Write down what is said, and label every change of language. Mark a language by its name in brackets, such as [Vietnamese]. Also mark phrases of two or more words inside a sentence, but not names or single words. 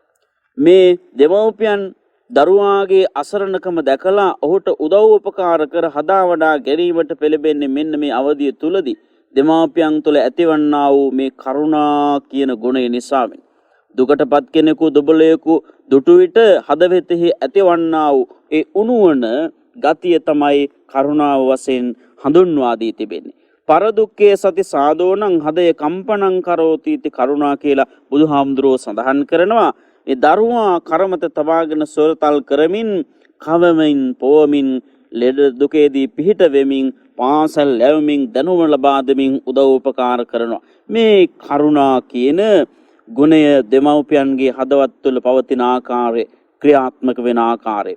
[Sinhala] මේ දෙමව්පියන් දරුවාගේ අසරණකම දැකලා ඔහුට උදව් උපකාර කර හදා වඩා ගැනීමට පෙළඹෙන්නේ මෙන්න මේ අවධිය තුලදී දෙමාපියන් තුළ ඇතිවන්නා වූ මේ කරුණා කියන ගුණය නිසාවෙන්. දුකටපත් කෙනෙකු දුබලයෙකු දුටු විට හදවතෙහි ඇතිවන්නා වූ ඒ උණුවන ගතිය තමයි කරුණාව වශයෙන් හඳුන්වා දී තිබෙන්නේ. [Pali] පරදුක්ඛේ සති සාදෝනං හදය කම්පනං කරෝති इति [Sinhala] කරුණා කියලා බුදුහාමුදුරුවෝ සඳහන් කරනවා. මේ දරුවා කරමත තබාගෙන සොරතල් කරමින් කවමින් පොවමින් ලෙඩ දුකේදී පිහිට වෙමින් පාසල් ලැබමින් දැනුම ලබා දෙමින් උදව් උපකාර කරනවා. මේ කරුණා කියන ගුණය දෙමව්පියන්ගේ හදවත් තුළ පවතින ආකාරය ක්‍රියාත්මක වෙන ආකාරය.